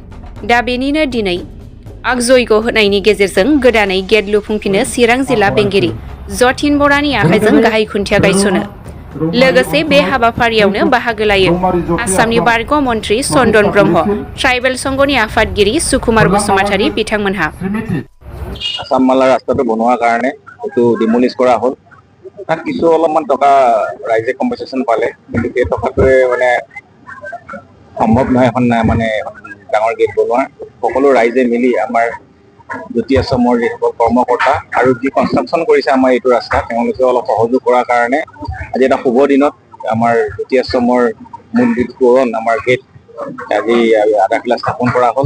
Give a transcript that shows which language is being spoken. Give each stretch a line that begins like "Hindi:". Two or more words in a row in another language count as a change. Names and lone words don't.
Bodo: दा बेनिनो दिनै आगजयग होनायनि गेजेरजों गोदानै गेट लुफुंफिनो चिरां जिल्ला बेंगिरि जतिन बरानि आखाइजों गाहाय खुन्थिया गायसनो। लोगोसे बे हाबाफारियावनो बाहागो लायो आसामनि बारग' मन्त्रि चन्दन ब्रह्म, ट्राइबेल संघनि आफादगिरि सुकुमार बसुमतारी बिथांमोनहा।
Assamese: আসাম মালা ৰাস্তাটো বনোৱাৰ কাৰণে এইটো ডিমলিছ কৰা হ'ল। তাত কিছু অলপমান টকা ৰাইজে কম্পেনচেশ্যন পালে, কিন্তু সেই টকাটোৱে মানে সম্ভৱ নহয় এখন মানে ডাঙৰ গেট বনোৱাৰ। সকলো ৰাইজে মিলি আমাৰ জ্যোতি আশ্ৰমৰ যিসকল কৰ্মকৰ্তা আৰু যি কনষ্ট্ৰাকশ্যন কৰিছে আমাৰ এইটো ৰাস্তা, তেওঁলোকে অলপ সহযোগ কৰাৰ কাৰণে আজি এটা শুভ দিনত আমাৰ জ্যোতি আশ্ৰমৰ মূল গেট পূৰণ আমাৰ গেট আজি আধাখিলা স্থাপন কৰা হ'ল।